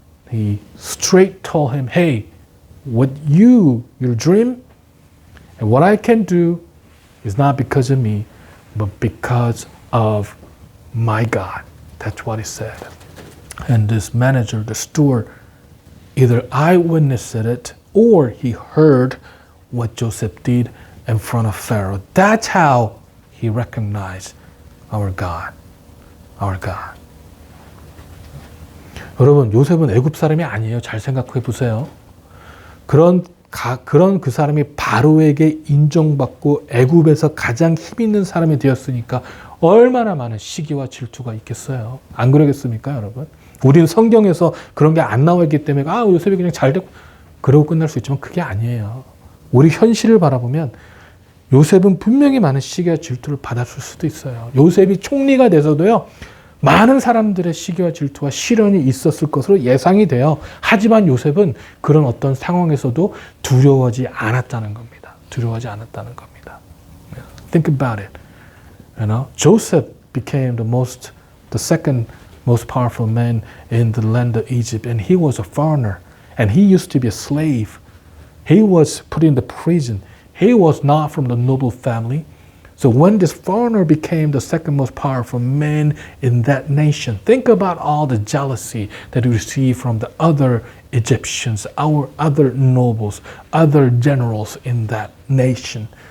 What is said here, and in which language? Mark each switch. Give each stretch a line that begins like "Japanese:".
English: He straight told him, hey, what your dream, and what I can do is not because of me, but because of my God. That's what he said. And this manager, the steward, either eyewitnessed it or he heard what Joseph did in front of Pharaoh. That's how he recognized our God. Our God.
Korean: 여러분, 요셉은 애굽 사람이 아니에요. 잘 생각해 보세요. 그런 그 사람이 바로에게 인정받고 애굽에서 가장 힘 있는 사람이 되었으니까 얼마나 많은 시기와 질투가 있겠어요. 안 그러겠습니까, 여러분? 우리는 성경에서 그런 게 안 나와 있기 때문에 요셉이 그냥 잘 됐고 그러고 끝날 수 있지만 그게 아니에요. 우리 현실을 바라보면 요셉은 분명히 많은 시기와 질투를 받았을 수도 있어요. 요셉이 총리가 돼서도요. 많은 사람들의 시기와 질투와 시련이 있었을 것으로 예상이 돼요. 하지만 요셉은 그런 어떤 상황에서도 두려워하지 않았다는 겁니다. 두려워하지 않았다는 겁니다.
English: Think about it. You know, Joseph became the second most powerful man in the land of Egypt, and he was a foreigner, and he used to be a slave. He was put in the prison. He was not from the noble family. So when this foreigner became the second most powerful man in that nation, think about all the jealousy that we receive from the other Egyptians, our other nobles, other generals in that nation.